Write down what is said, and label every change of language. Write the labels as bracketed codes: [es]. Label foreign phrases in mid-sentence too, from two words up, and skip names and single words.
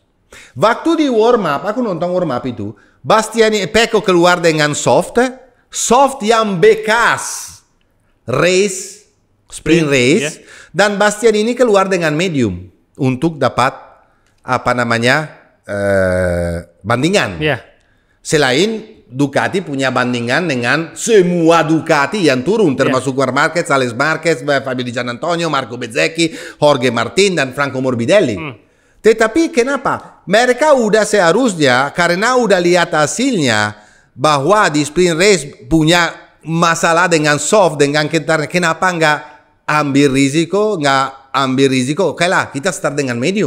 [id] Waktu di [en] warm up, [id] aku nonton [en] warm up [id] itu, Pecco keluar dengan soft yang bekas [en] sprint race, [id] dan Bastianini keluar dengan medium untuk dapat bandingan. Selain Ducati punya bandingan dengan semua Ducati yang turun, termasuk Marc Marquez, Alex Marquez, Fabio Di Giannantonio, Marco Bezzecchi, Jorge Martin, dan Franco Morbidelli. Tetapi kenapa? Mereka udah seharusnya, karena udah lihat hasilnya, bahwa di [en] sprint race [id] punya masalah dengan soft, dengan kenapa nggak ambil risiko, oke lah, kita start dengan medium.